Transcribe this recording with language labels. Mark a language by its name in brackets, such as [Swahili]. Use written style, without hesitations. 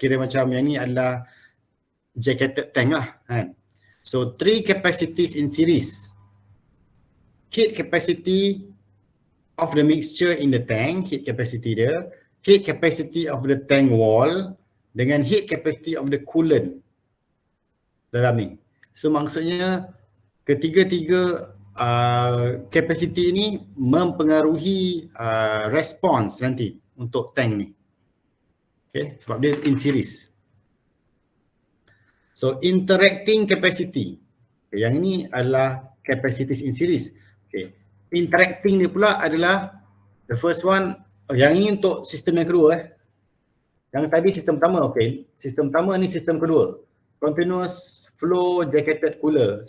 [Malay] Kira macam yang ni adalah jacketed tank lah kan. [English] So 3 capacities in series. Heat capacity of the mixture in the tank, heat capacity [Malay] dia, [English] heat capacity of the tank wall [Malay] dengan [English] heat capacity of the coolant [Malay] dalam ni. So maksudnya ketiga-tiga capacity ni mempengaruhi response nanti untuk tank ni. Okay, sebab dia [English] in series. So interacting capacity. Okay, [Malay] yang ini adalah [English] capacities in series. Okay. interacting [Malay] ni pula adalah [English] the first one, [Malay] yang ini untuk sistem yang kedua Yang tadi sistem pertama, okey. Sistem pertama ni sistem kedua. [English] Continuous flow jacketed cooler.